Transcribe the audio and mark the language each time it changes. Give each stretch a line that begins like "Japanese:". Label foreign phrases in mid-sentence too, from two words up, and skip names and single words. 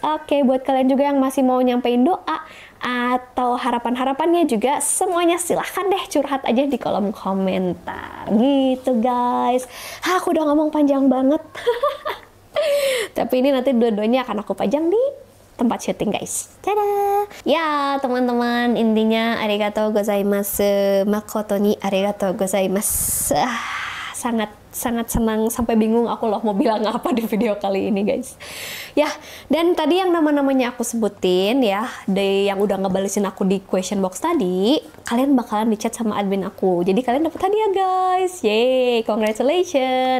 Indonesian: Oke, buat kalian juga yang masih mau nyampein doa atau harapan-harapannya juga, semuanya silahkan deh curhat aja di kolom komentar gitu guys. Aku udah ngomong panjang banget. Tapi ini nanti dua-duanya akan aku pajang di tempat syuting guys. Dadah. Ya teman-teman, intinya
Japanese: ありがとうございます, 誠にありがとうございます.
Indonesian: Sangat senang sampai bingung aku loh mau bilang apa di video kali ini guys. Ya, dan tadi yang nama-namanya aku sebutin ya, yang udah ngebalesin aku di question box tadi, kalian bakalan di chat sama admin aku. Jadi kalian dapat hadiah guys. Yeay, congratulations.